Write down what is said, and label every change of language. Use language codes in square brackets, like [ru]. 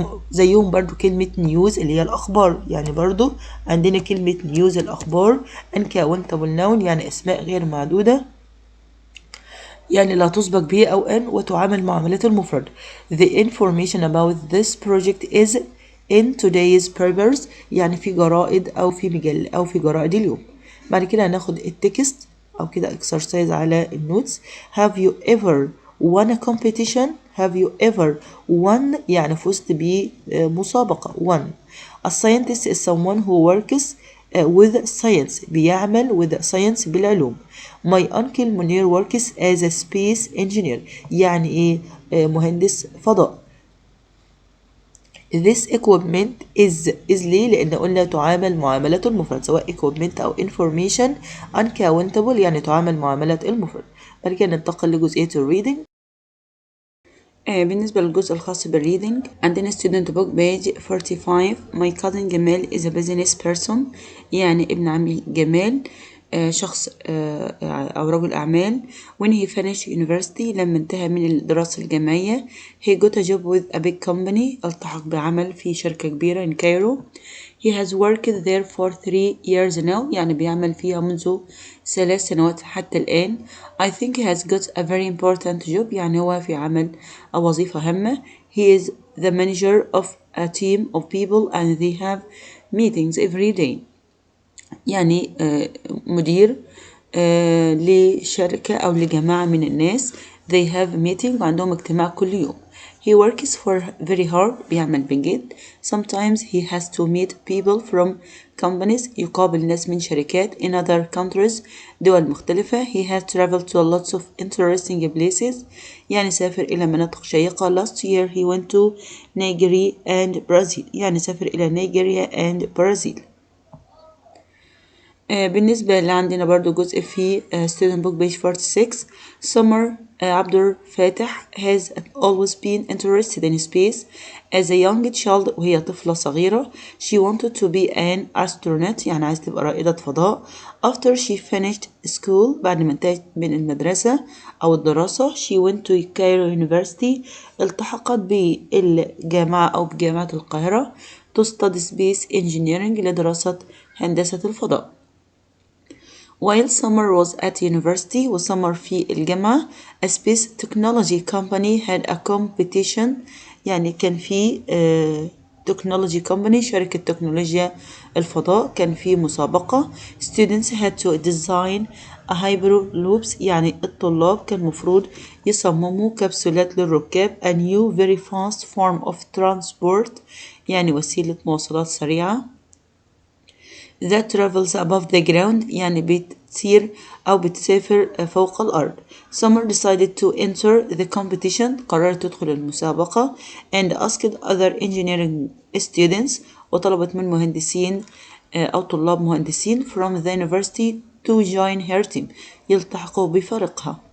[ar] زيهم برضو كلمة news اللي هي الأخبار يعني برضو عندنا كلمة news الأخبار [en] uncountable noun [ar] يعني أسماء غير معدودة يعني لا تسبق به أو أن وتعامل معاملة المفرد. [en] The information about this project is in today's papers [ar] يعني في جرائد أو في مجلة أو في جرائد اليوم. بعد كده هناخد التكست أو كده exercise على النوتس. [en] Have you ever won a competition? Have you ever won [ar] يعني فزت بمسابقة. [en] won. A scientist is someone who works with science بيعمل with science بالعلوم. My uncle منير works as a space engineer [ar] يعني ايه مهندس فضاء. [en] This equipment is [ar] ليه؟ لأن قلنا تعامل معاملة المفرد سواء equipment أو information. uncountable يعني تعامل معاملة المفرد. بعد كده ننتقل لجزئية الريدنج. بالنسبة للجزء الخاص بالريدنج عندنا student book page 45. [en] My cousin جمال is a business person [ar] يعني ابن عمي جمال شخص أو رجل أعمال. [en] when he finished university [ar] لما انتهى من الدراسة الجامعية [en] he got a job with a big company [ar] التحق بعمل في شركة كبيرة [en] in Cairo. he has worked there for 3 years now [ar] يعني بيعمل فيها منذ 3 سنوات حتى الآن. [en] I think he has got a very important job [ar] يعني هو في عمل أو وظيفة هامة. [en] he is the manager of a team of people and they have meetings every day [ar] يعني مدير لشركة أو لجماعة من الناس. [en] they have meeting [ar] وعندهم اجتماع كل يوم. [en] he works for very hard [ar] بيعمل بجد. [en] sometimes he has to meet people from companies [ar] يقابل ناس من شركات [en] in other countries [ar] دول مختلفة. [en] he has traveled to lots of interesting places [ar] يعني سافر إلى مناطق شيقة. [en] last year he went to Nigeria and Brazil [ar] يعني سافر إلى نيجيريا [en] and Brazil. [ar] بالنسبة اللي عندنا برضو جزء في student book page 46. [en] Summer عبد الفاتح has always been interested in space as a young child [ar] وهي طفلة صغيرة. [en] she wanted to be an astronaut [ar] يعني عايز تبقى رائدة فضاء. [en] after she finished school [ar] بعد ما انتهت من المدرسة أو الدراسة [en] she went to Cairo University [ar] التحقت بالجامعة أو بجامعة القاهرة [en] to study space engineering [ar] لدراسة هندسة الفضاء. [en] While Summer was at university [ar] وسمر في الجامعة [en] a space technology company had a competition [ar] يعني كان في technology company شركة تكنولوجيا الفضاء. كان في مسابقة. [en] students had to design a hyperloops [ar] يعني الطلاب كان مفروض يصمموا كبسولات للركاب. [en] a new very fast form of transport [ar] يعني وسيلة مواصلات سريعة. [en] that travels above the ground [ar] يعني بتسير أو بتسافر فوق الأرض. [en] Summer decided to enter the competition [ar] قررت تدخل المسابقة [en] and asked other engineering students [ar] وطلبت من مهندسين أو طلاب مهندسين [en] from the university to join her team [ar] يلتحقوا بفريقها.